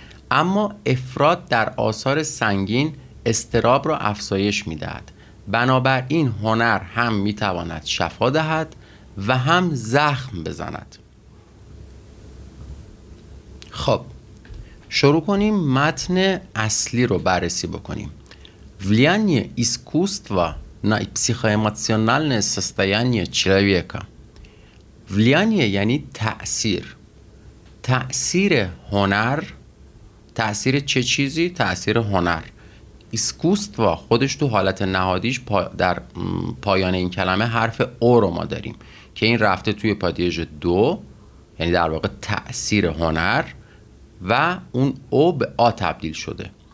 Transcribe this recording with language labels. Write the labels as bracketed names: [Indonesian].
[Persian] اما افراط در آثار سنگین اضطراب را افزایش می‌دهد. بنابراین هنر هم می‌تواند شفا دهد و هم زخم بزند. خب شروع کنیم متن اصلی رو بررسی بکنیم. [Russian] Влияние искусства на психоэмоциональное состояние человека. [Persian] влияние یعنی تأثیر. تأثیر هنر، تأثیر چه چیزی؟ تأثیر هنر. ایسکوستوا خودش تو حالت نهادیش در پایان این کلمه حرف او رو ما داریم که این رفته توی پادیژ دو، یعنی در واقع تأثیر هنر، و اون او به آ تبدیل شده.